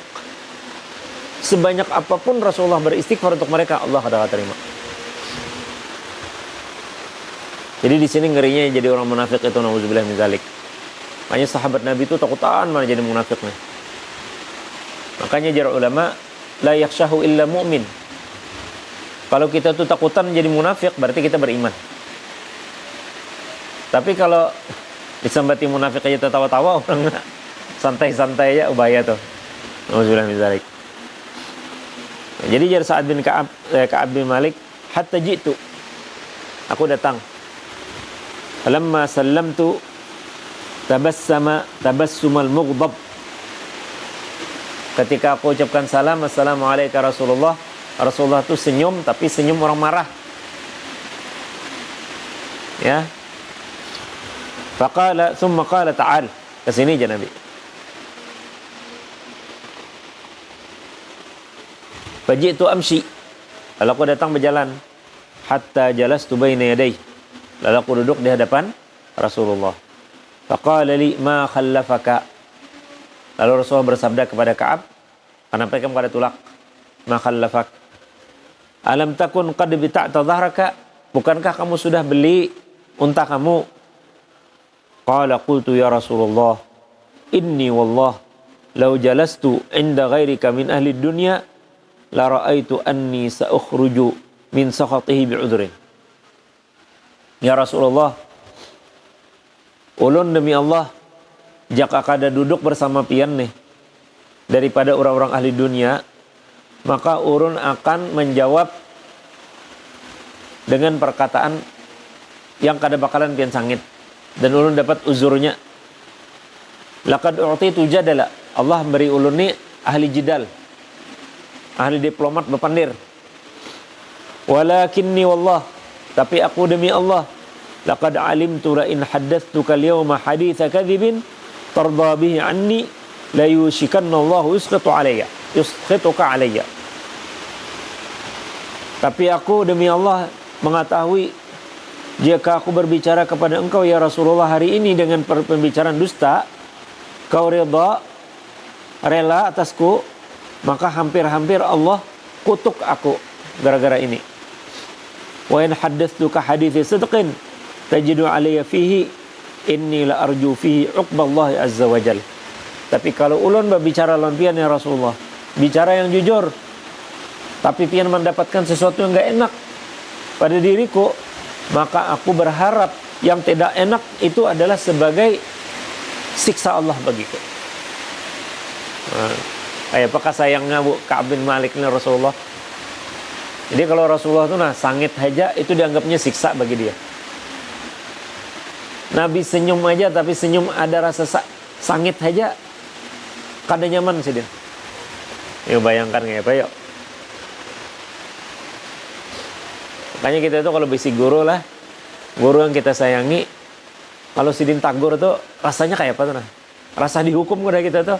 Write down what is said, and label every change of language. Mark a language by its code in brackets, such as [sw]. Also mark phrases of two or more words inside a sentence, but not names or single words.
[bjn] Sebanyak apapun Rasulullah beristighfar untuk mereka, Allah kada terima. Jadi di sini ngerinya jadi orang munafik itu, [ar] نعوذ بالله من ذلك. [bjn] Makanya sahabat Nabi itu takutan malah jadi munafiknya. Makanya jar ulama, [ar] لا يخشاه إلا مؤمن. [bjn] Kalau kita tuh takutan jadi munafik, berarti kita beriman. Tapi kalau disambati munafik aja tertawa-tawa, orang santai-santai aja, bahaya tuh. [ar] نعوذ بالله من ذلك. [bjn] Jadi jar Sa'ad bin Ka'ab bin Malik, [ar] حتى جئت. [bjn] Aku datang. [ar] فلما سلمت تبسم المغضب. [bjn] Ketika aku ucapkan salam, assalamualaikum Rasulullah, Rasulullah itu senyum, tapi senyum orang marah. Ya. [ar] فقال ثم قال تعال. [bjn] Kesini aja Nabi. [ar] فجئت أمشي. [bjn] Lalu aku datang berjalan [ar] حتى جلست بين يديه. [bjn] Lalu aku duduk di hadapan Rasulullah. [ar] فقال لي ما خلفك. [bjn] Lalu Rasulullah bersabda kepada Ka'ab, kenapa kamu kada tulak? [ar] ما خلفك ألم تكن قد ابتعت ظهرك? [bjn] Bukankah kamu sudah beli unta kamu? [ar] قال قلت يا رسول الله إني والله لو جلست عند غيرك من أهل الدنيا لرأيت أني سأخرج من سخطه بعذر. [bjn] Ya Rasulullah, ulun demi Allah, jika kada duduk bersama pian nih daripada orang-orang ahli dunia, maka urun akan menjawab dengan perkataan yang kada bakalan pian sangit, dan ulun dapat uzurnya. [ar] لقد أعطيت جدلا. [bjn] Allah beri ulun ni ahli jidal, ahli diplomat berpandir. [ar] ولكني والله, [bjn] tapi aku demi Allah, [ar] لقد علمت لئن حدثتك اليوم حديث كذب ترضى به عني ليوشكن الله يسخطك علي. [bjn] Tapi aku demi Allah mengetahui, jika aku berbicara kepada engkau ya Rasulullah hari ini dengan pembicaraan dusta, kau rela atasku, maka hampir-hampir Allah kutuk aku gara-gara ini. [ar] وإن حدثتك حديث صدق تجد علي فيه إني لأرجو فيه عقبى الله عز وجل. [bjn] Tapi kalau ulun berbicara lawan pian ya Rasulullah, bicara yang jujur, tapi pian mendapatkan sesuatu yang enggak enak pada diriku, maka aku berharap yang tidak enak itu adalah sebagai siksa Allah bagiku. Apakah sayangnya Ka'ab bin Malik ini Rasulullah? Jadi kalau Rasulullah itu sangit aja itu dianggapnya siksa bagi dia. Nabi senyum aja, tapi senyum ada rasa sangit aja kada nyaman sih dia. Yuk bayangkan kayak apa yuk. Makanya kita itu kalau bisi guru lah, guru yang kita sayangi, kalau sidin tagur tuh rasanya kayak apa tuh rasa dihukum udah kita tuh.